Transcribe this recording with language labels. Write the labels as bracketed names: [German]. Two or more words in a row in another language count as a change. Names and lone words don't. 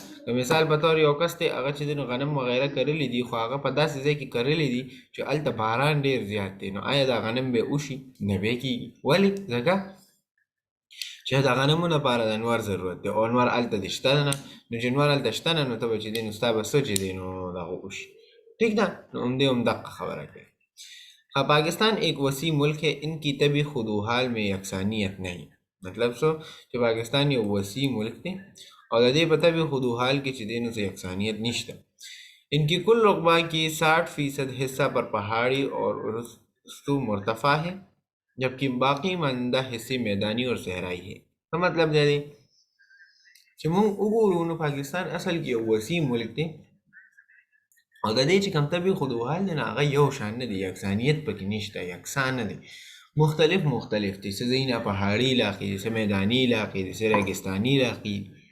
[Pashto] که مثال په طور یو کس دی هغه چې دی نو غنم وغیره کرلی دي خو هغه په داسې ځای کې کرلی دي چې هلته باران ډېر زیات دی نو آیا دا غنم به وشي نه به کېږي. ولې ځکه چې د غنمو لپاره د انوار ضرورت دی او انوار هلته د شته نه نو چې انوار هلته شته نه نو ته به چې دی نو ستا به څه چې دی نو دغه وشي ٹھیک ده، نو همدغه خبره کوي. [Urdu] پاکستان ایک وسیع ملک ہے، ان کی طبی خدوحال میں یکسانیت نہیں. [Pashto] مطلب سو چې پاکستان یو وسیع ملک دی او د دې په طبی خدوحال کې چې دی نو څه یکسانیت نشته. [Urdu] ان کی کل رقبہ کی 60% حصہ پر پہاڑی اور رستو مرتفع ہے، جبکہ باقی ماندہ حصے میدانی اور صحرائی ہے. [Pashto] څه مطلب دی چې موږ وګورو نو پاکستان اصل کې یو وسیع ملک دی او د دې چې کوم طبي خدوحال دی نو هغه یو شان نه دی، یکسانیت پکې نشته، یکسان نه دی، مختلف دي. څه ځایونه پهاړي علاقې دي، څه میداني علاقې دي، څه ریګستاني علاقې دي.